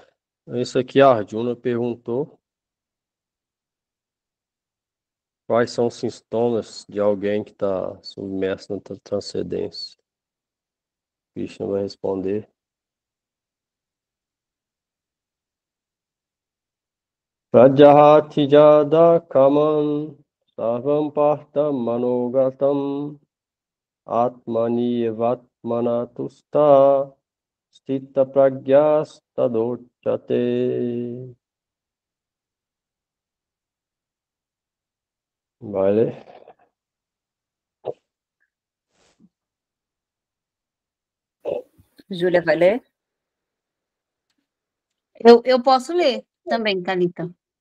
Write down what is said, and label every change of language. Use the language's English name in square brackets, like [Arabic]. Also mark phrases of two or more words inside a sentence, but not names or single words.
[Portuguese] Isso aqui a Arjuna perguntou quais são os sintomas de alguém que está submerso na transcendência. Krishna vai responder. [Sanskrit] Prajahati jada kaman sarvam partam manogatam atmani evatmanatusta stita pragyas tadocchate. [Portuguese] Vai ler? Júlia vai ler? Eu posso ler também, Thalita.